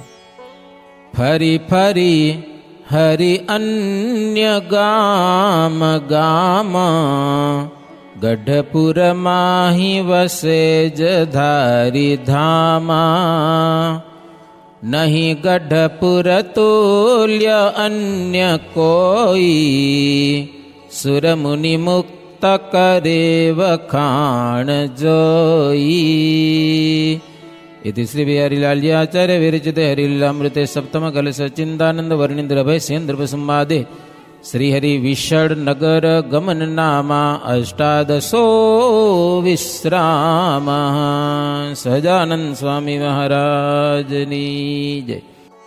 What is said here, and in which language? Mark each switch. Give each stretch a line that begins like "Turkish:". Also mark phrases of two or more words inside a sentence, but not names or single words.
Gujarati: ફરી ફરી હરિ અન્ય ગામ ગામ, ગઢપુરમાં હિ વસે જ ધારી ધામા. નહીં ગઢપુર તુલ્ય અન્ય કોઈ, સુરમુનિ મુક્ત કરે વખાણ જોઈ.
Sanskrit: इति श्री बिहारीलाल आचार्य विरचिते हरिलीलामृते सप्तम कलश चिंतानंद वर्णिंद्र भय सेन्द्र संवादे श्री हरि विषड नगर गमन नामा अष्टादशो विश्राम.
Gujarati: સહજાનંદ સ્વામી મહારાજની જય.